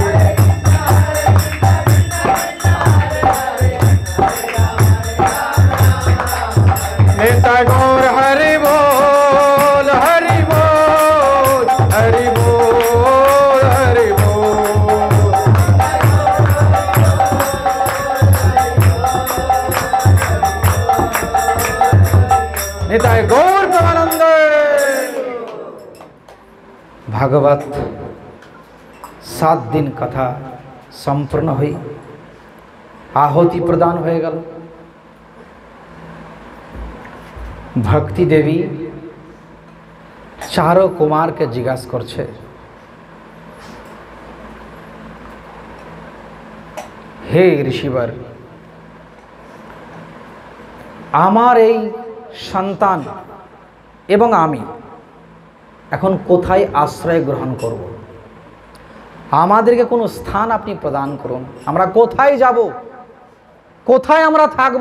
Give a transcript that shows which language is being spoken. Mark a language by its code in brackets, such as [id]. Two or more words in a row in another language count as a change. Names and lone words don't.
[bn] নিতাই গৌর হরি বোল হরি বোল হরি বোল হরি বোল নিতাই গৌর প্রেমানন্দ। ভাগবত 7 দিন কথা সম্পূর্ণ হই আহুতি প্রদান হয়ে গেল। ভক্তি দেবী চারো কুমার কে জিজ্ঞাসা করছে, হে ঋষিবর আমার এই সন্তান এবং আমি এখন কোথায় আশ্রয় গ্রহণ করব? আমাদেরকে কোনো স্থান আপনি প্রদান করুন। আমরা কোথায় যাব? কোথায় আমরা থাকব?